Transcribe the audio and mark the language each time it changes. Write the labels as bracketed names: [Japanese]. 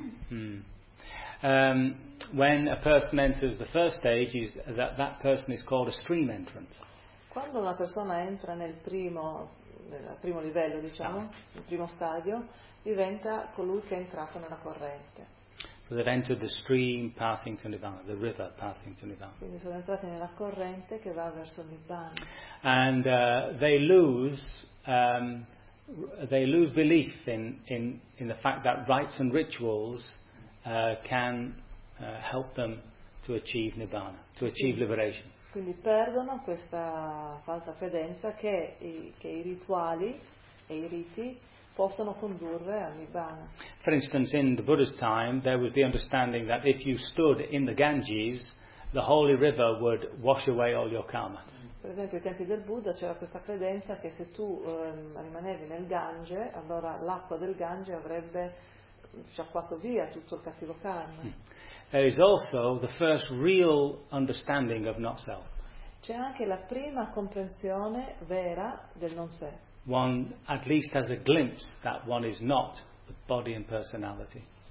[English] When a person enters the first stage, that person is called a stream entrant. [Italian] Quando una persona entra nel primo livello, diciamo, nel primo stadio, diventa colui che è entrato nella corrente. [English] So they've entered the stream passing to Nibbana, the river passing to Nibbana. [Italian] Quindi sono entrati nella corrente che va verso Nibbana. [English] And they lose belief in the fact that rites and rituals can help them to achieve Nibbana, to achieve liberation. [Italian] Quindi perdono questa falsa credenza che i rituali e i riti possono condurre al Nibbana. [English] For instance, in the Buddha's time, there was the understanding that if you stood in the Ganges, the holy river would wash away all your karma. [Italian] Per esempio, ai tempi del Buddha c'era questa credenza che se tu rimanevi nel Gange, allora l'acqua del Gange avrebbe sciacquato via tutto il cattivo karma. [English] There is also the first real understanding of not self. [Italian] C'è anche la prima comprensione vera del non sé. [English] One at least has a glimpse that one is not the body and personality.